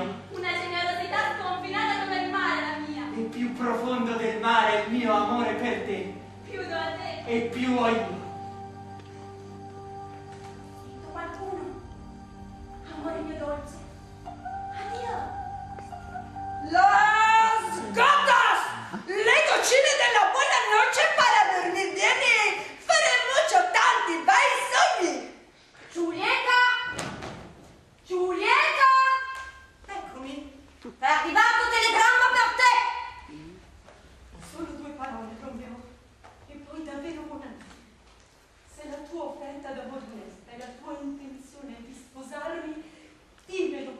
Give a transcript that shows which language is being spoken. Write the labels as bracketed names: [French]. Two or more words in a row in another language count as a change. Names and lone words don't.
[Italian] Una generosità sconfinata come il mare, la mia. E più profondo del mare è il mio amore per te. Più do a te. E più ho io. Sento qualcuno. Amore mio dolce. Addio. [Spanish] Las gotas, [Italian] le goccine della buonanotte [Spanish] para dormir [Italian] bene. Faremo tanti bei sogni. Giulietta! Giulietta! Eccomi. È arrivato un telegramma per te! Solo 2 parole, Romeo. E poi davvero buonanotte. Se la tua offerta d'amore onesta e la tua intenzione di sposarmi, dimmelo.